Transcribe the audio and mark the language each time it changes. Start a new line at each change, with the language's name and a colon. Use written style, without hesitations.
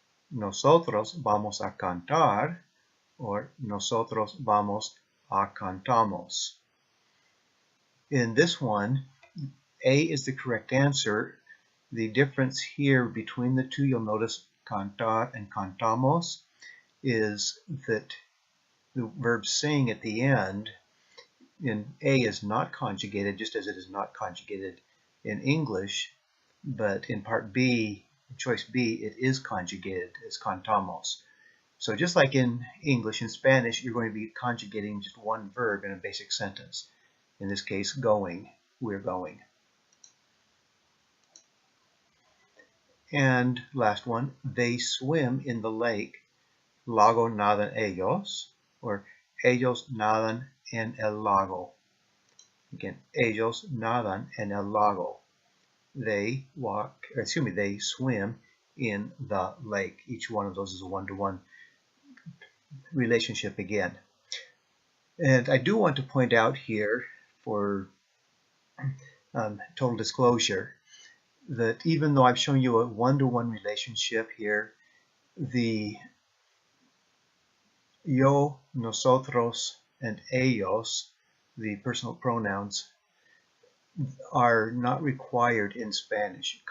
Spanish: Nosotros vamos a cantar, or nosotros vamos a cantamos.
English: In this one, A is the correct answer. The difference here between the two, you'll notice cantar and cantamos, is that the verb sing at the end in A is not conjugated, just as it is not conjugated in English, but in part B, choice B, it is conjugated as cantamos. So just like in English and Spanish, you're going to be conjugating just one verb in a basic sentence. In this case, going, we're going. And last one, they swim in the lake.
Spanish: Lago nadan ellos, or ellos nadan en el lago. Again, ellos nadan en el lago.
English: They swim in the lake. Each one of those is a one-to-one relationship again. And I do want to point out here, for total disclosure, that even though I've shown you a one-to-one relationship here, the yo, nosotros, and ellos, the personal pronouns, are not required in Spanish.